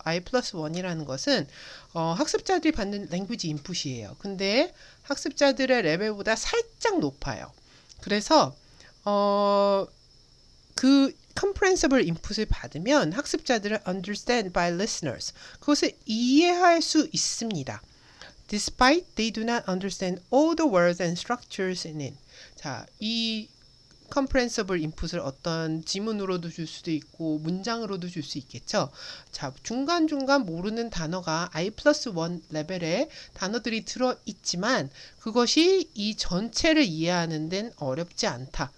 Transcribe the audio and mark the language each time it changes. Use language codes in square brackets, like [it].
[ko] I+1이라는 것은 학습자들이 받는 language input이에요. 근데 학습자들의 레벨보다 살짝 높아요. 그래서 그 comprehensible input을 받으면 학습자들은 [en] understand by listeners, [ko] 그것을 이해할 수 있습니다. [en] Despite they do not understand all the words and structures in it. [ko] 자, 이 comprehensible input을 어떤 지문으로도 줄 수도 있고 문장으로도 줄 수 있겠죠. 자, 중간중간 모르는 단어가 I+1 레벨의 단어들이 들어있지만 그것이 이 전체를 이해하는 데는 어렵지 않다.